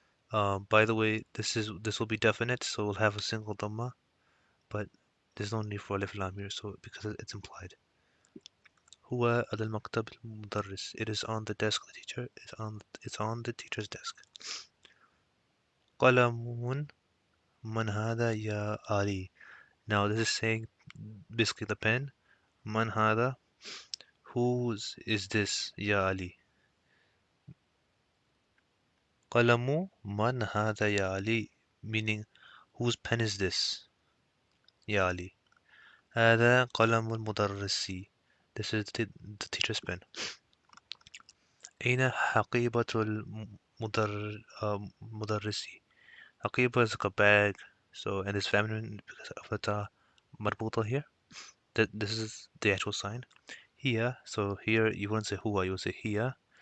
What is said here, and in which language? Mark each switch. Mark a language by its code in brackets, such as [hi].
[en] By the way, this will be definite, so we'll have a single dhamma, but there's no need for alif lam here, so because it's implied. [ar] هو على المكتب المدرس. [en] It is on the desk of the teacher. It's on the teacher's desk. [ar] قلم من هذا يا علي. [en] Now this is saying basically the pen. [ar] من هذا, [en] whose is this يا علي? [ar] قلم من هذا يا علي, [en] meaning whose pen is this يا علي? [ar] هذا قلم المدرس. [en] This is the teacher's pen. [ar] أين حقيبة المدرس? [en] حقيبة is like a bag, so and it's feminine because of the ta مربوطة here. This is the actual sign. هي, so here you wouldn't say هو, you would say هي.